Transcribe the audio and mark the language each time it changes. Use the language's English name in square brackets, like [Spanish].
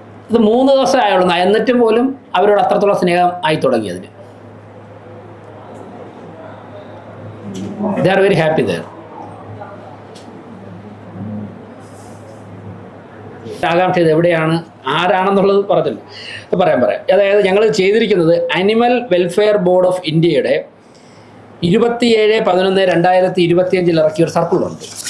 [Malayalam] ഇത് 3 ദിവസം ആയുള്ളൂ. എന്നിട്ടും പോലും അവരോട് അത്രത്തോളം സ്നേഹം ആയി തുടങ്ങി. അതിന് [English] they are very happy there. [Malayalam] ആകാംക്ഷ ഇത് എവിടെയാണ്, ആരാണെന്നുള്ളത് പറഞ്ഞില്ല. പറയാം. അതായത് ഞങ്ങൾ ചെയ്തിരിക്കുന്നത് അനിമൽ വെൽഫെയർ ബോർഡ് ഓഫ് ഇന്ത്യയുടെ 27/11/2025 ഇറക്കിയ ഒരു സർക്കുലറുണ്ട്.